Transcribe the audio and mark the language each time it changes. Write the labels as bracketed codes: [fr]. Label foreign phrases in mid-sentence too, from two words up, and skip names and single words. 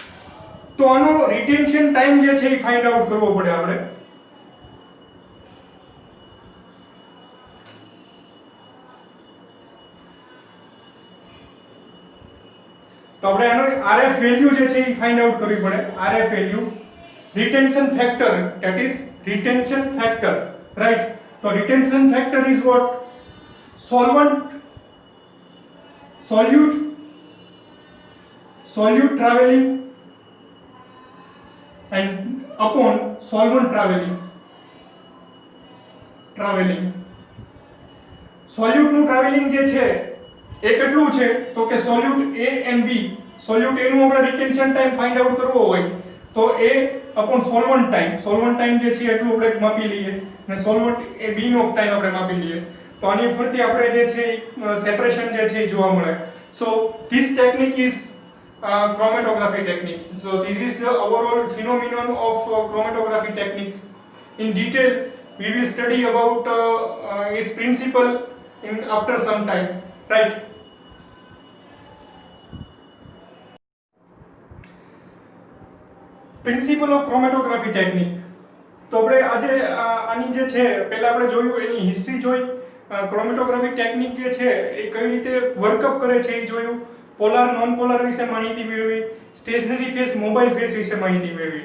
[gu] તો આનો [en] retention time [gu] જે છે એ [en] find out [gu] કરવો પડે આપણે. તો આપણે આનો RF વેલ્યુ જે છે એ [en] find out [gu] કરવી પડે. [en] RF value, retention factor, that is retention factor, right. So retention factor is what, solute traveling and upon solvent traveling. [gu] સોલ્યુટ નું ટ્રાવેલિંગ જે છે એ કેટલું છે, તો કે સોલ્યુટ [en] A and B, [gu] સોલ્યુટ A નું આપણે [en] retention time find out [gu] કરવો હોય તો [en] A upon solvent time [gu] જે છે એટલું આપણે માપી લઈએ, અને સોલ્વન્ટ એ B નો ટાઈમ આપણે માપી લઈએ. તો આની ઉપરથી આપણે જે છે સેપરેશન જે છે એ જોવા મળે. [en] so this technique is chromatography technique. So this is the overall phenomenon of chromatography technique. In detail we will study about its principle in after some time, right. principle of chromatography technique. [gu] તો આપણે આજે આની જે છે પહેલા આપણે જોયું, એની હિસ્ટ્રી જોઈ, [en] chromatography technique [gu] જે છે એ કઈ રીતે વર્કઅપ કરે છે એ જોયું, [en] polar non polar [gu] વિશે માહિતી મેળવી, [en] stationary phase mobile phase [gu] વિશે માહિતી મેળવી.